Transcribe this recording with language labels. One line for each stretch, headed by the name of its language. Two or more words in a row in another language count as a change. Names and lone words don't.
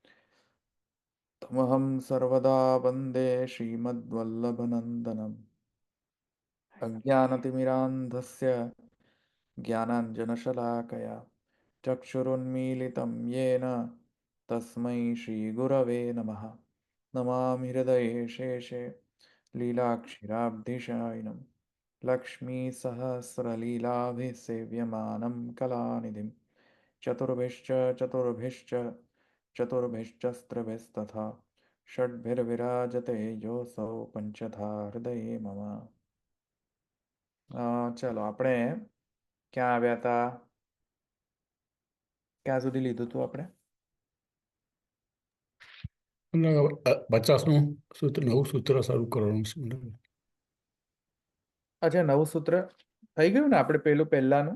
Sanskrit: तमहं सर्वदा वन्दे श्रीमद्वल्लभनन्दनम् अज्ञानतिमिरान्धस्य ज्ञानाञ्जनशलाकया चक्षुरुन्मीलितं येन तस्मै श्रीगुरवे नमः नमामि हृदये शेषे लीलाक्षिराब्धिशायिनं लक्ष्मीसहस्रलीलाभिसेव्यमानं कलानिधिं चतुर्भिश्च चतुर्भिश्च चतुर्भिश्चस्त्रभिस्तथा षड्भिर्विराजते योऽसौ पञ्चधा हृदये मम।
Gujarati: ચલો આપણે ક્યાં આવ્યા હતા? ક્યાં સુધી લીધું હતું આપણે? 50નું સૂત્ર, નવું સૂત્ર શરૂ કરવાનું છે. અચ્છા, નવું સૂત્ર થઈ ગયું ને? આપણે પહેલાનું